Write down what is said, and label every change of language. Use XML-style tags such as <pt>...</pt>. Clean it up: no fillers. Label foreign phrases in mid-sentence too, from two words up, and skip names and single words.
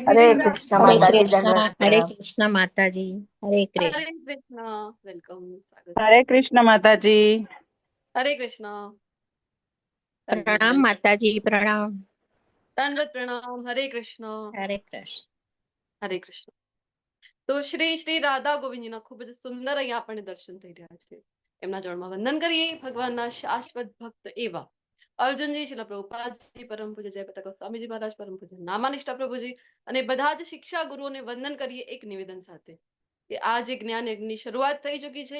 <hi>हरे कृष्ण। कृष्ण हरे माता जी, कृष्णा दंडवत हरे प्रणाम। कृष्णा माता जी। हरे हरे कृष्ण। कृष्णा। वेलकम। स्वागत है। हरे कृष्ण माता जी। हरे कृष्णा। दंडवत प्रणाम वेलकम। माता जी, प्रणाम। दंडवत प्रणाम। हरे कृष्णा। हरे कृष्ण।</hi> <gu>હરે કૃષ્ણ। તો શ્રી શ્રી રાધા ગોવિંદજીના ખૂબ જ સુંદર અહીંયા આપણને દર્શન થઈ રહ્યા છે। એમના ચરણમાં વંદન કરીએ। ભગવાનના શાશ્વત ભક્ત એવા અર્જુનજી, શિલા પ્રભુપાદજી, પરમ પૂજ્ય જયપ્રતાપ સ્વામીજી મહારાજ, પરમ પૂજ્ય નામાનિષ્ઠા પ્રભુજી અને બધા જ શિક્ષા ગુરુઓને વંદન કરીએ એક નિવેદન સાથે કે આ જે જ્ઞાન યજ્ઞની શરૂઆત થઈ ચૂકી છે।</gu>